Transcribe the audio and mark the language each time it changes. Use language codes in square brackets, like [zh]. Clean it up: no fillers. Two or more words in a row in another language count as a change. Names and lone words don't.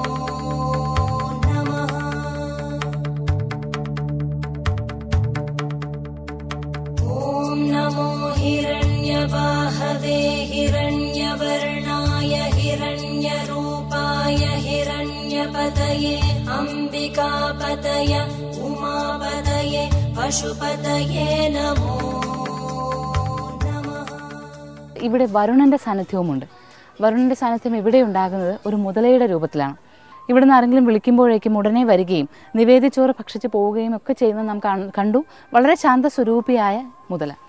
[sa] हिरण्यवाहवे हिरण्यवर्णाय हिरण्यरूपाय हिरण्यपतये अंबिकापतय उमापतये पशुपतये नमो नमः। [ml] ഇവിടെ വരുണന്റെ സാന്നിധ്യവുമുണ്ട്. വരുണന്റെ സാന്നിധ്യം ഇവിടെ ഉണ്ടാകുന്നത് ഒരു മുതലയുടെ രൂപത്തിലാണ്. ഇവിടുന്ന് ആരെങ്കിലും വിളിക്കുമ്പോഴേക്കും ഉടനെ വരികയും നിവേദ്യച്ചോറ് ഭക്ഷിച്ച് പോവുകയും ഒക്കെ ചെയ്യുന്നത് നാം കണ്ടു. വളരെ ശാന്ത സ്വരൂപിയായ മുതല.